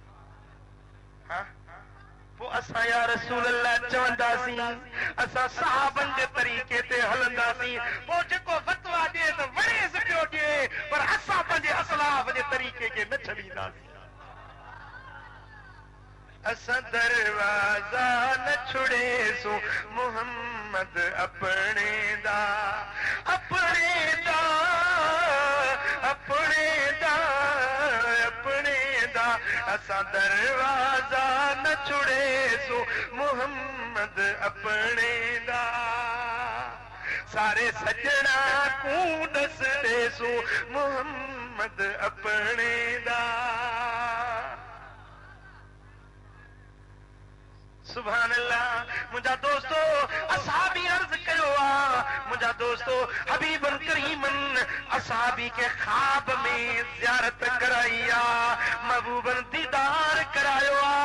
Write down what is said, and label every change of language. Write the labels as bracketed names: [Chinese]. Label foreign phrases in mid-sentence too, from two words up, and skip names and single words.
[Sindhi] पोइ असां [Arabic] يا رسول الله [Sindhi] चवंदासीं, असां सहाबन जे तरीक़े ते हलंदासीं। पोइ जेको फतवा ॾिए त वणेसि पियो ॾिए, पर असां पंहिंजे असलाफ जे तरीक़े खे न छॾींदासीं। [Punjabi] ਅਸਾਂ ਦਰਵਾਜ਼ਾ ਨ ਛੁੜੇਸੂੰ ਮੁਹੰਮਦ ਅਪਣੇ ਦਾ, ਅਪਣੇ ਦਾ, ਅਪਣੇ ਦਾ, ਅਪਣੇ ਦਾ। ਅਸਾਂ ਦਰਵਾਜ਼ਾ ਨ ਛੁੜੇਸੂੰ ਮੁਹੰਮਦ ਅਪਣੇ ਦਾ। ਸਾਰੇ ਸਜਣਾਂ ਕੋ ਦੱਸ ਦੇਸੂੰ ਮੁਹੰਮਦ ਅਪਣੇ ਦਾ। [Arabic] سبحان الله. [Sindhi] मुंहिंजा दोस्तो असहाबी अर्ज़ कयो आहे, मुंहिंजा दोस्तो हबीबन करीमन असहाबी के ख्वाब में ज़ियारत कराई आहे, महबूबन दीदार करायो आहे।